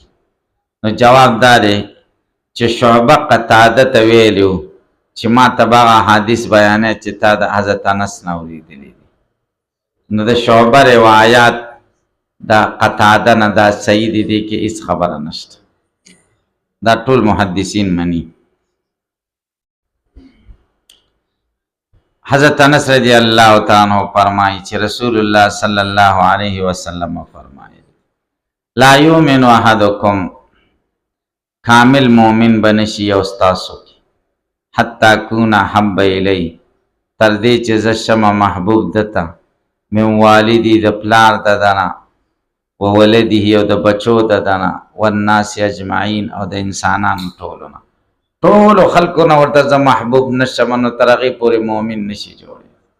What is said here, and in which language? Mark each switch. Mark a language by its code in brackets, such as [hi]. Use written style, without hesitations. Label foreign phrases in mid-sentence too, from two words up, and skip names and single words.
[ps] نو جواب دا دی چې شعبه قتاده ته ویلي چې ما ته به هغه حدیث بیانې چې تا د حضرت انس نه اورېدلی دي. نو د شعبه روایات دا قتاده نه دا صحیح دي. دې کې هېڅ خبره نشته. دا ټول محدثین مني. حضرت انس [ar] رضی اللہ تعالیٰ عنہ [ps] فرمائی چې رسول اللہ [ar] صلی اللہ علیہ وسلم [ps] فرمائی لا [ar] یؤمن احدکم [ps] کامل مومن بنشي او ستاسو [ar] حتی اکون احب الی [ps] تر دې چې زه شمه محبوب دته [ar] من والدی [ps] د پلار ددنه [ar] و ولده [ps] او د بچو ددنه [ar] والناس اجمعین [ps] او د انسانانو ټولو نه ټولو خلکو نه ورته زه محبوب نشم نو تر هغې پورې مؤمن نشي جوړېدی.